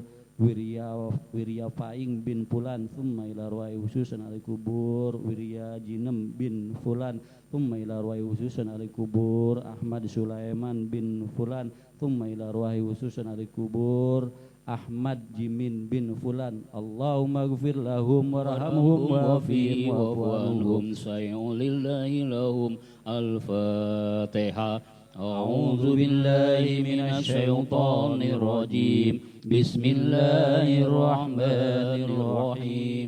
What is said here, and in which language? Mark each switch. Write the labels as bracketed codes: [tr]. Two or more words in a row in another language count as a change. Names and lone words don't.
[ar] Wirya Faing bin Fulan. ثم إلى أرواح خصوصا أهل القبور. Wirya Jinem bin Fulan. ثم إلى أرواح خصوصا أهل القبور. Ahmad Sulaiman bin Fulan. ثم إلى أرواح خصوصا أهل القبور. Ahmad Jimin bin Fulan. اللهم اغفر لهم وارحمهم وعافهم واعف عنهم. شيء لله لهم الفاتحة. أعوذ بالله من الشيطان الرجيم. Bismillahirrahmanirrahim.